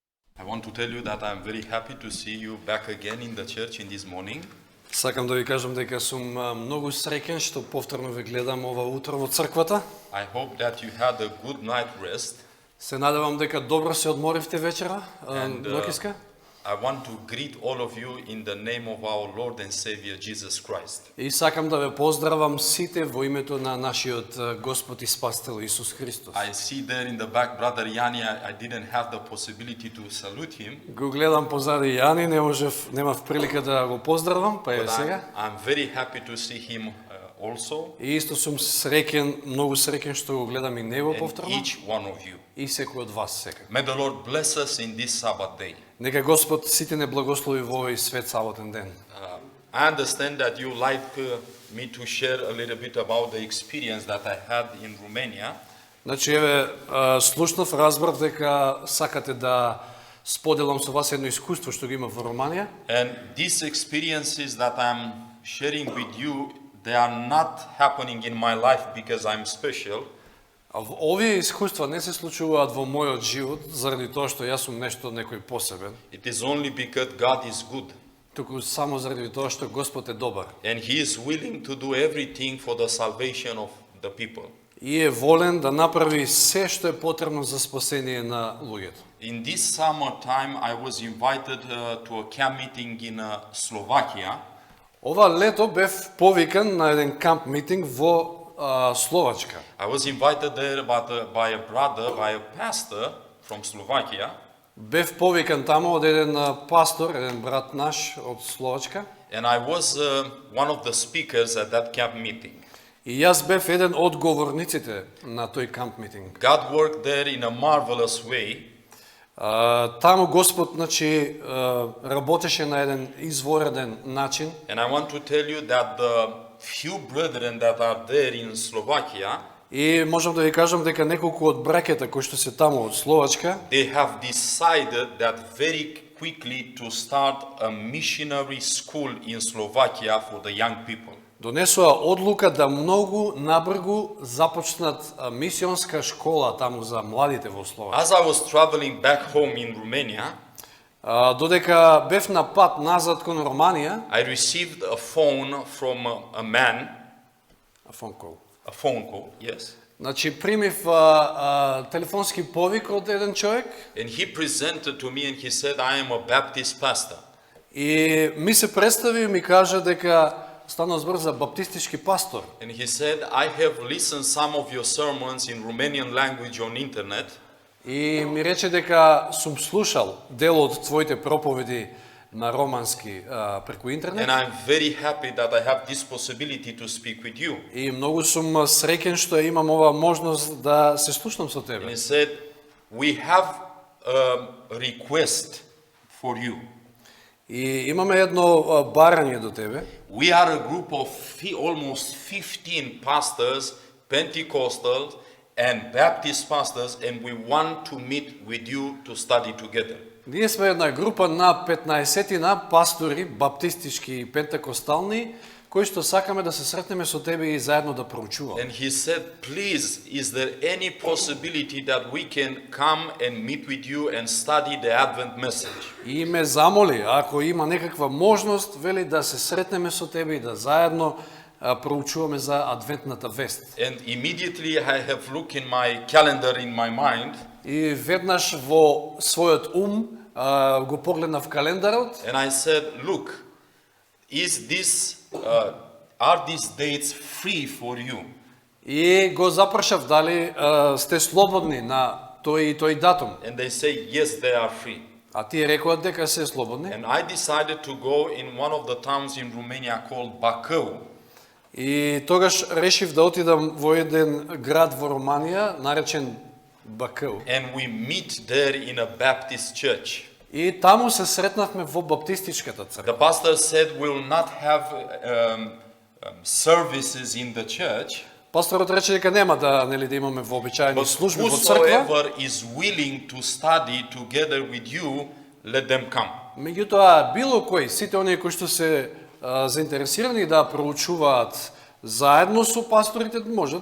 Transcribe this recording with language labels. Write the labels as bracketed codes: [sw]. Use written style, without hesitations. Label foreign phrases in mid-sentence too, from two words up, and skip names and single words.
[en] I want to tell you that I'm very happy to see you back again in the church in this morning. [mk] Сакам да ви кажам дека сум многу среќен што повторно ве гледам ова утро во црквата. [en] I hope that you had a good night rest. [mk] Се надевам дека добро се одморивте вечера, [en] And, [mk] ноќиска. [en] I want to greet all of you in the name of our Lord and Savior Jesus Christ. [mk] И сакам да ве поздравам сите во името на нашиот Господ и Спасител Исус Христос. [en] I see there in the back brother Yanni. I didn't have the possibility to salute him. [mk] Го гледам позади Јани, немав прилика да го поздравам, па е [en] But [mk] сега. [en] I'm very happy to see him also. [mk] И исто сум среќен, многу среќен што го гледам и него [en] And [mk] повторно. [en] each one of you. [mk] И секој од вас секако. [en] May the Lord bless us in this Sabbath day. [mk] Нека Господ сите не благослови во овој свет саботен ден. [en] I understand that you like me to share a little bit about the experience that I had in Romania. [mk] Значи, еве, слушнав, разбрав дека сакате да споделам со вас едно искуство што го има во Романија. [en] And these experiences that I'm sharing with you, they are not happening in my life because I'm special. [mk] А овие искуства не се случуваат во мојот живот заради тоа што јас сум некој посебен, [en] It is only because God is good [mk] туку само заради тоа што Господ е добар [en] and He is willing to do everything for the salvation of the people. [mk] и е волен да направи се што е потребно за спасение на луѓето. [en] In this summertime, I was invited to a camp meeting in Slovakia. [mk] Ова лето бев повикан на еден [en] camp meeting [mk] во Словачка. [en] I was invited there by a brother, by a pastor from Slovakia. [mk] Бев повикан таму од еден пастор, еден брат наш од Словачка. [en] And I was one of the speakers at that camp meeting. [mk] И јас бев еден од говорниците на тој [en] camp meeting. God worked there in a marvelous way. [mk] Таму Господ, значи, работеше на еден извореден начин. [en] And I want to tell you that the few brethren that are there in Slovakia, [mk] И можам да ви кажам дека неколку од браќата кои што се таму од Словачка, [en] they have decided that very quickly to start a missionary school in Slovakia for the young people. [mk] донесоа одлука да многу набргу започнат мисионска школа таму за младите во Словачка. [en] As I was traveling back home in Romania, [mk] Додека бев на пат назад кон Романија, [en] I received a phone from a man, a phone call, yes. [mk] Значи примив телефонски повик од еден човек [en] And he presented to me and he said, I am a Baptist pastor. [mk] и ми се представи и ми кажа дека станува збор за баптистички пастор. [en] And he said, I have listened some of your sermons in Romanian language on internet. [mk] И ми рече дека сум слушал дел од твоите проповеди на романски преку интернет. [en] And I'm very happy that I have this possibility to speak with you. [mk] И многу сум среќен што имам ова можност да се слушнам со [en] And [mk] тебе. [en] he said, we have a request for you. [mk] И имаме едно барање до тебе. [en] We are a group of almost 15 pastors, Pentecostals and Baptist pastors, and we want to meet with you to study together. [mk] Ние сме една група на 15 пастори, баптистички и пентекостални, кои што сакаме да се сретнеме со тебе и заедно да проучуваме. [en] And he said, please, is there any possibility that we can come and meet with you and study the Advent message? [mk] И ме замоли, ако има некаква можност, вели да се сретнеме со тебе и да заедно проучуваме за адвентната вест. [en] And immediately I have looked in my calendar in my mind. [mk] И веднаш во својот го погледнав календарот. [en] And I said, look, are these dates free for you? [mk] И го запрашав дали сте слободни на тој и тој датум. [en] And they say, yes, they are free. [mk] А тие рекоа дека се слободни. [en] And I decided to go in one of the towns in Romania called Bacău. [mk] И тогаш решив да отидам во еден град во Романија, наречен Бакău. [en] And we meet there in a Baptist church. [mk] И таму се сретнавме во баптистичката [en] The [mk] црква. [en] pastor said we will not have services in the church, [mk] Пасторот рече дека нема да имаме вообичаени [en] but [mk] служби во црква. [en] whosoever is willing to study together with you, let them come. [mk] Меѓутоа, било кој, сите оние кои што се заинтересирани да проучуваат заедно со пасторите, можат да дојдат.